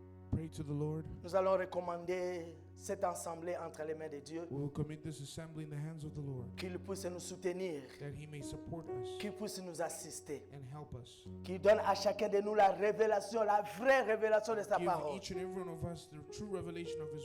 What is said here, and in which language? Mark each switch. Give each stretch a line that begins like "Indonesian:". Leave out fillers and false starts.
English: pray to the Lord.
French: Nous allons recommander cette assemblée entre les mains de Dieu,
English: We will commit this assembly in the hands of the Lord,
French: qu'il puisse nous soutenir,
English: that He may support us
French: qu'il puisse nous assister,
English: and help us.
French: qu'il donne à chacun de nous la révélation, la vraie révélation de sa
English: Give
French: parole,
English: each and every one of us the true revelation of His